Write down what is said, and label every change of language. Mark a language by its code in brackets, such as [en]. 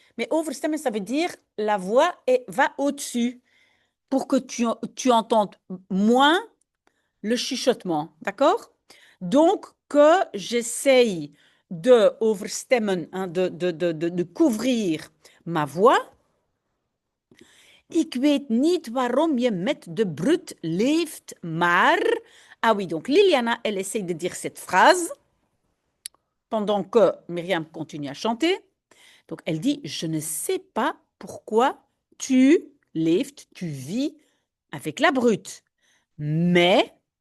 [fr] Mais overstemmen, ça veut dire la voix va au-dessus pour que tu entendes moins le chuchotement, d'accord? Donc, que j'essaye de overstemmen, hein, de couvrir ma voix. [nl] Ik weet niet waarom je met de brut leeft, maar... [fr] Ah oui, donc Liliana, elle essaye de dire cette phrase pendant que Myriam continue à chanter. Donc, elle dit, je ne sais pas pourquoi tu leeft, tu vis avec la brute. Mais...